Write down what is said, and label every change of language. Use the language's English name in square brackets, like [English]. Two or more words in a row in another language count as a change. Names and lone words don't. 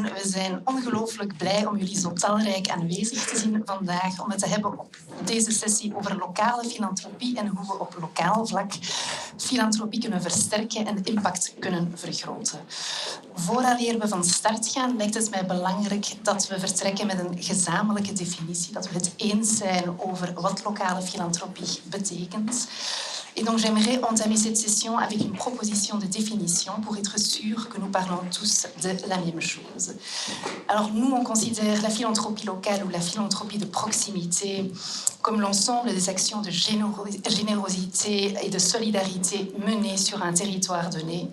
[Dutch] We zijn ongelooflijk blij om jullie zo talrijk aanwezig te zien vandaag, om het te hebben op deze sessie over lokale filantropie en hoe we op lokaal vlak filantropie kunnen versterken en de impact kunnen vergroten. Vooraleer we van start gaan, lijkt het mij belangrijk dat we vertrekken met een gezamenlijke definitie, dat we het eens zijn over wat lokale filantropie betekent. [French] Et donc j'aimerais entamer cette session avec une proposition de définition pour être sûr que nous parlons tous de la même chose. Alors nous, on considère la philanthropie locale ou la philanthropie de proximité comme l'ensemble des actions de générosité et de solidarité menées sur un territoire donné.